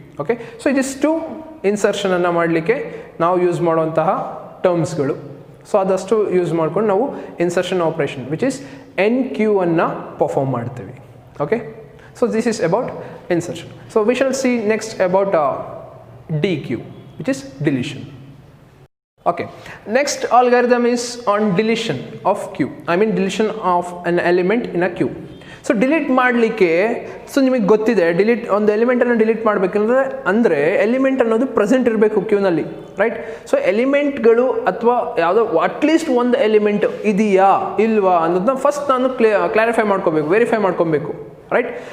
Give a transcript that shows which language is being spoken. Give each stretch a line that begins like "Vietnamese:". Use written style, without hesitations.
Kannada: Okay, so ಇದಿಷ್ಟು ಇನ್ಸರ್ಷನನ್ನು ಮಾಡಲಿಕ್ಕೆ ನಾವು ಯೂಸ್ ಮಾಡುವಂತಹ ಟರ್ಮ್ಸ್ಗಳು. ಸೊ ಅದಷ್ಟು ಯೂಸ್ ಮಾಡ್ಕೊಂಡು ನಾವು insertion operation
English: which is enqueue
Kannada: ಅನ್ನು ಪರ್ಫಾರ್ಮ್ ಮಾಡ್ತೀವಿ.
English: Okay, so this is about insertion. So we shall see next about dequeue which is deletion. Okay, next algorithm is on deletion of queue. Deletion of an element in a queue.
Kannada: So delete ಮಾಡಲಿಕ್ಕೆ ನಿಮಗೆ ಗೊತ್ತಿದೆ, ಒಂದು ಎಲಿಮೆಂಟನ್ನು delete ಮಾಡಬೇಕಂದ್ರೆ element ಅನ್ನೋದು present ಇರಬೇಕು ಕ್ಯೂನಲ್ಲಿ, right? So ಎಲಿಮೆಂಟ್ಗಳು ಅಥವಾ ಯಾವುದೋ at least ಒಂದು ಎಲಿಮೆಂಟ್ ಇದೆಯಾ ಇಲ್ವಾ ಅನ್ನೋದನ್ನ ಫಸ್ಟ್ ನಾನು ವೆರಿಫೈ ಮಾಡ್ಕೊಬೇಕು, ರೈಟ್?